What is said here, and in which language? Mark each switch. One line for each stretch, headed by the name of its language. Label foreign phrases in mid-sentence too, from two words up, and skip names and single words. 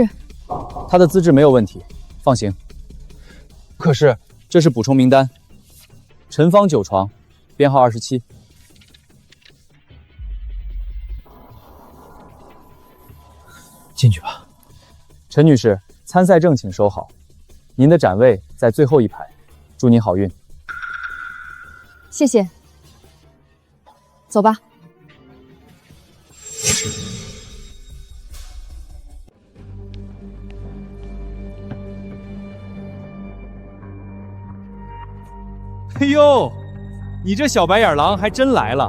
Chinese: 她的資質沒有問題，放行。可是這是補充名單。陳芳酒床，編號27。進去吧。陳女士，參賽證請收好，您的展位在最後一排，祝您好運。謝謝。走吧。哎呦，你這小白眼狼還真來了！